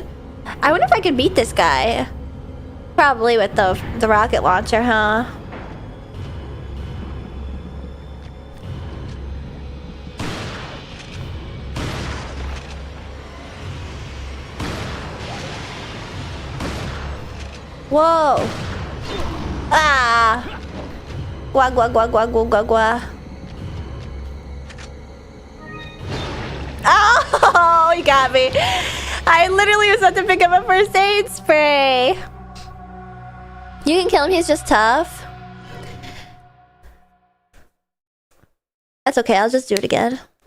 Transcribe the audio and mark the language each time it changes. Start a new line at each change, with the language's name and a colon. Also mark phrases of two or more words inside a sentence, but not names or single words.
English: I wonder if I could beat this guy. Probably with the rocket launcher, huh? Whoa! Ah! Gua gua gua gua gua gua gua. Oh, he got me. I literally was about to pick up a first aid spray. You can kill him, he's just tough. That's okay, I'll just do it again.